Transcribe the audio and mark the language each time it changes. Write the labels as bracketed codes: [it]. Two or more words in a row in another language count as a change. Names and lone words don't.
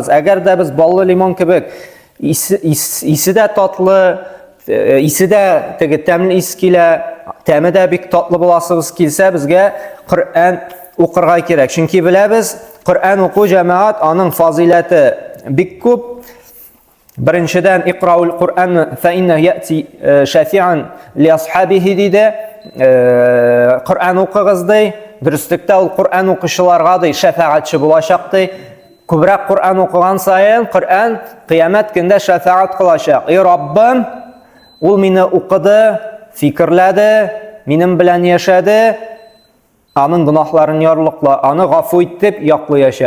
[tt] Әгәр дә без баллы лимон кебек исе дә татлы, исе дә теге тәмле ис килә, тәме дә бик татлы буласыбыз килсә, безгә Коръән укырга кирәк. Чөнки беләбез, Коръән уку җәмәгать аның фазилаты бик күп. [ar] Беренчедән اقرؤوا القرآن فإنه يأتي شفيعا لأصحابه диде. [tt] Коръән укыгыз ди, дөрестлектә ул Коръән укучыларга ди шәфаәтче булачак ди. Күбрәк Коръән укыган саен Коръән кыямәт көндә шәфаәт кылачак. Раббым, ул мине укыды, фикерләде, минем белән яшәде, аның гынахларын ярлыкла, аны гафу итеп яклыячак.